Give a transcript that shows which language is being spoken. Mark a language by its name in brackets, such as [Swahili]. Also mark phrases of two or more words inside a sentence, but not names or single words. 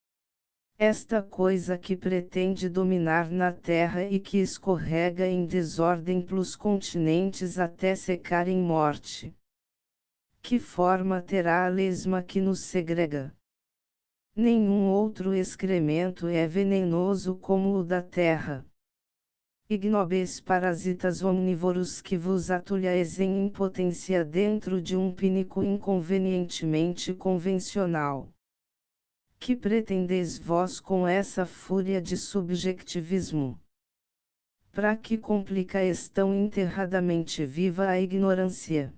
[Portuguese] Esta coisa que pretende dominar na terra e que escorrega em desordem pelos continentes até secar em morte. Que forma terá a lesma que nos segrega? Nenhum outro excremento é venenoso como o da terra. Ignóbeis parasitas omnívoros que vos atulhais em impotência dentro de um pínico inconvenientemente convencional. Que pretendeis vós com essa fúria de subjetivismo? Para que complicais tão enterradamente viva a ignorância?